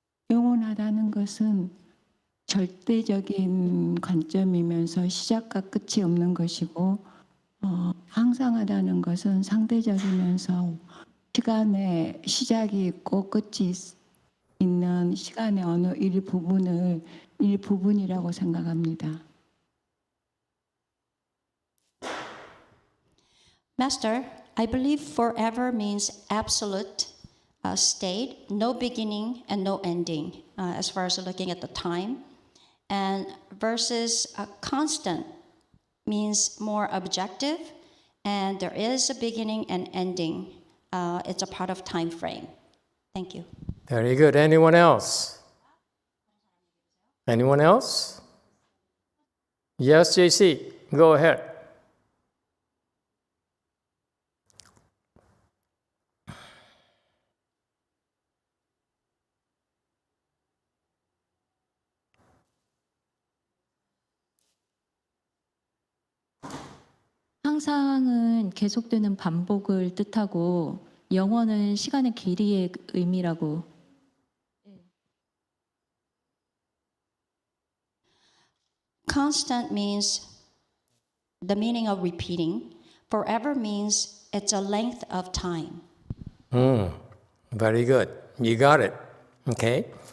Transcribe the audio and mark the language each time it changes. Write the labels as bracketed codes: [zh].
[ko] 영원하다는 것은 절대적인 관점이면서 시작과 끝이 없는 것이고 항상하다는 것은 상대적이면서 시간에 시작이 있고 끝이 있는 시간의 어느 일부분이라고 생각합니다. [en] Master, I believe forever means absolute state, no beginning and no ending, as far as looking at the time. And versus constant means more objective, and there is a beginning and ending. It's a part of time frame. Thank you. Very good. Anyone else? Anyone else? Yes, JC. Go ahead. [ko] 항상은 계속되는 반복을 뜻하고 영원은 시간의 길이의 의미라고. [en] Constant means the meaning of repeating. Forever means it's a length of time. Very good. You got it. Okay.